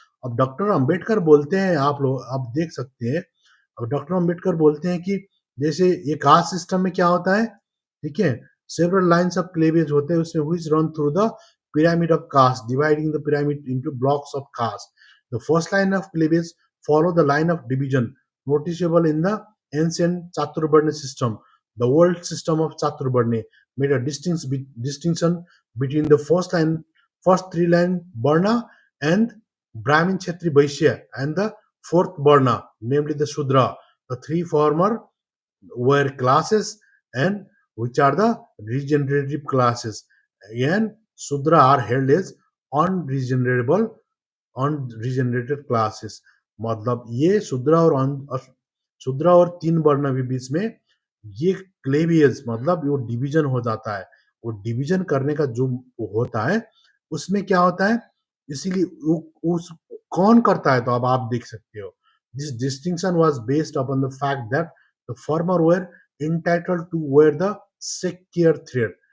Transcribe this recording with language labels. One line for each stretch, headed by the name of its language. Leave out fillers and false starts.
Hindi: अब डॉक्टर अंबेडकर बोलते हैं, आप लोग अब देख सकते हैं, अब डॉक्टर अंबेडकर बोलते हैं कि जैसे ये कास्ट सिस्टम में क्या होता है, ठीक है,
English: several lines of cleavage
Hindi: होते हैं उसमें,
English: which run through the pyramid of caste,
Hindi: dividing the pyramid into blocks of caste.
English: The first line of cleavage follow the line of division noticeable in the ancient Chaturvarna system. The old system of Chaturvarna made a distinction between the first three line Varna and Brahmin, Kshatri, Vaishya, and the fourth Varna, namely the Shudra. The three former were classes, and which are the regenerative classes, and Sudra are held as unregenerable unregenerated classes।
Hindi: मतलब ये शूद्र और तीन वर्ण के बीच में ये क्लेवियज, मतलब वो डिवीजन हो जाता है, वो डिवीजन करने का जो होता है, उसमें क्या होता है, इसीलिए उस कौन करता है, तो अब आप देख सकते हो,
English: This distinction was based upon the fact that the former were entitled to wear the sacred thread.